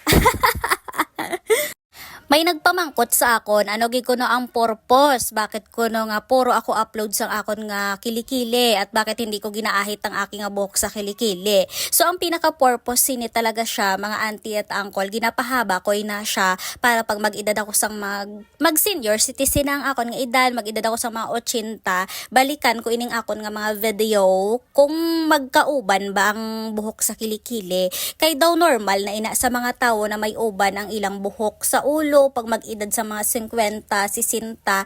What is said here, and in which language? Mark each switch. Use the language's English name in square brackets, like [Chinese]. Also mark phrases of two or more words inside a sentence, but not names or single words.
[Hiligaynon] May nagpamangkot sa akon, ano ko no ang purpose, bakit ko no nga puro ako upload sa akon nga kilikili [Filipino] at bakit hindi ko ginaahit ang aking buhok sa kilikili. [Hiligaynon] So ang pinaka-purpose sini talaga siya, mga auntie at uncle, ginapahaba ko na siya para pag mag-edad ako sang mag- [English] senior citizen [Hiligaynon] ang akon nga edad, mag-edad ako sa mga 80, balikan ko ining akon nga mga video kung magkauban ba ang buhok sa kilikili. Kay daw normal na ina sa mga tao na may uban ang ilang buhok sa ulo, video pag mag-edad sa mga 50, 60.